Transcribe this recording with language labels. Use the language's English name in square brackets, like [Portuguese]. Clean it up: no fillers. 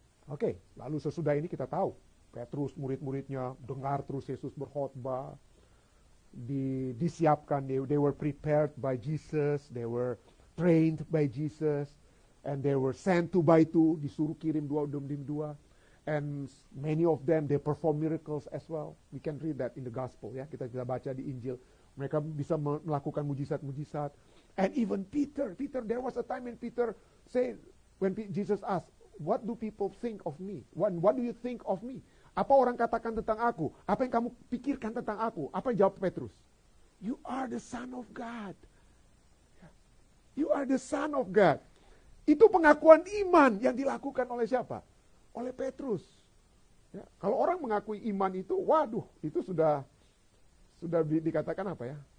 [Indonesian] Oke, lalu sesudah ini kita tahu, Petrus, murid-muridnya dengar terus Yesus berkhotbah, disiapkan, [English] they were prepared by Jesus, they were trained by Jesus, and they were sent 2 by 2, [Indonesian] disuruh kirim 2 demi 2, [English] and many of them, they perform miracles as well. We can read that in the gospel, ya. [Indonesian] Kita bisa baca di Injil. Mereka bisa melakukan mujizat-mujizat. [English] And even Peter, there was a time when Peter said, when Jesus asked, what do people think of me? What do you think of me? [Indonesian] Apa orang katakan tentang aku? Apa yang kamu pikirkan tentang aku? Apa yang jawab Petrus? [English] You are the Son of God. You are the Son of God. [Indonesian] Itu pengakuan iman yang dilakukan oleh siapa? Oleh Petrus. Ya, kalau orang mengakui iman itu, waduh, itu sudah dikatakan apa ya?